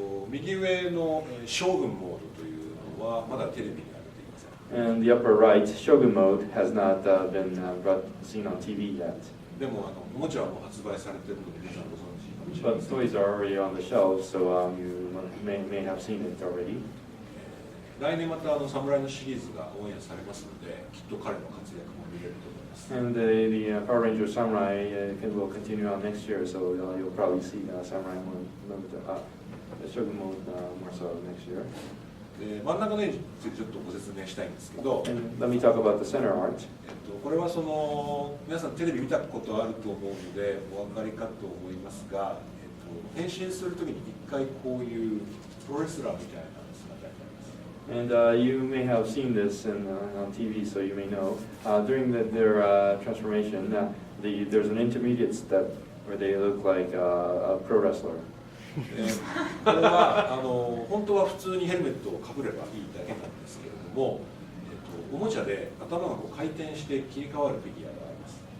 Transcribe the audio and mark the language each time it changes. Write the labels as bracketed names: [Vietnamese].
[Japanese] 右上の将軍モードというのはまだテレビには出ていません。 [English] And the upper right, Shogun mode, has not been seen on TV yet. [Japanese] でもおもちゃはもう発売されているので皆さんご存知かもしれま [English] But [Japanese] せん。 [English] toys are already on the shelves, so you may have seen it already. [Japanese] 来年また侍のシリーズがオンエアされますので、きっと彼の活躍も見れると思います。 [English] And the Power Ranger Samurai will continue on next year, so you'll probably see Samurai mode, Shogun mode more so next year. [Japanese] で真ん中の絵についてちょっとご説明したいんですけど、 [English] And let me talk about the center art. [Japanese] これは皆さんテレビ見たことあると思うのでお分かりかと思いますが、変身するときに一回こういうプロレスラーみたいな姿になります。 [English] And you may have seen this on TV, so you may know. During their transformation, there's an intermediate step where they look like a pro wrestler. [Japanese] これは本当は普通にヘルメットをかぶればいいだけなんですけれども、おもちゃで頭がこう回転して切り替わるフィギュアがあります。